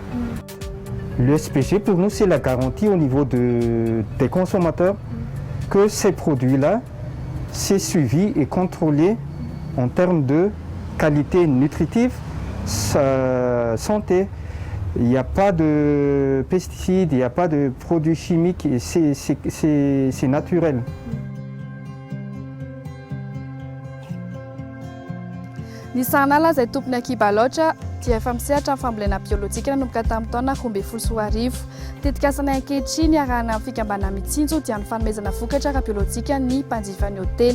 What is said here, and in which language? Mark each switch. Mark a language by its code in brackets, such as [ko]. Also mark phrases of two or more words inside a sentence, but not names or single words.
[fr] Le SPG pour nous c'est la garantie au niveau des consommateurs que ces produits-là, c'est suivi et contrôlé en termes de qualité nutritive, santé. Il n'y a pas de pesticides, il n'y a pas de produits chimiques, c'est naturel. [mg] Ny sanala izay tompony akiba loatra dia efa misehatra amin'ny fambolena biolojika nanomboka tamin'ny taona 2010. Tetikasana ankehitriny arahana amin'ny fikambana mitsinjo dia ny fanomezana vokatra ara-biolojika ny mpanjifan'ny hôtely.